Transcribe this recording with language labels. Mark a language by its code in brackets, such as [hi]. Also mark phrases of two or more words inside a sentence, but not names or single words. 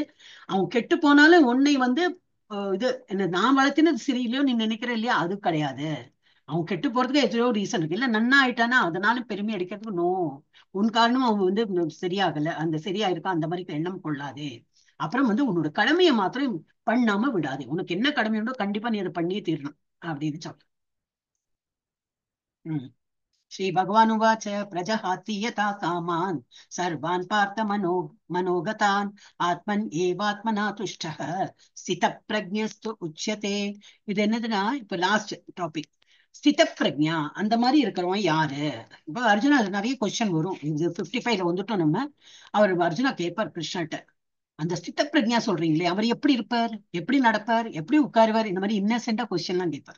[ta] அவன் கெட்டு போனாலும் உன்னை வந்து இது என்ன நான் வளர்த்தினது சரியில்லையோ நீ நினைக்கிற இல்லையா, அது கிடையாது. அவன் கெட்டு போறதுக்கு எத்தனையோ ரீசன் இருக்கு. இல்ல நன்னா ஆயிட்டானா அதனால பெருமை அடிக்கிறதுக்கு நோ. உன் காரணம் அவன் வந்து சரியாகல, அந்த சரியா இருக்கா, அந்த மாதிரி எண்ணம் கொள்ளாதே. அப்புறம் வந்து உன்னோட கடமையை மாத்திரம் பண்ணாம விடாதே. உனக்கு என்ன கடமை உண்டோ கண்டிப்பா நீ அதை பண்ணியே தீரணும் அப்படின்னு சொல்ற. [sa] श्रीभगवानुवाच प्रजहाति यथा कामान् सर्वान् पार्थ मनोगतान् आत्मन् एवात्मना तुष्टः स्थितप्रज्ञस्तु उच्यते. [ta] இது என்னதுன்னா இப்ப [en] last topic [sa] स्थित प्रज्ञ. [ta] அந்த மாதிரி இருக்கிறவன் யாரு? இப்ப அர்ஜுனா நிறைய கொஸ்டின் வரும். இது 55ல வந்துட்டோம் நம்ம. அவர் அர்ஜுனா கேட்பார் கிருஷ்ணர்ட்ட, அந்த [sa] स्थित प्रज्ञ [ta] சொல்றீங்களே அவர் எப்படி இருப்பார், எப்படி நடப்பார், எப்படி உட்காருவார், இந்த மாதிரி இன்னசென்டா கொஸ்டின் எல்லாம் கேட்பார்.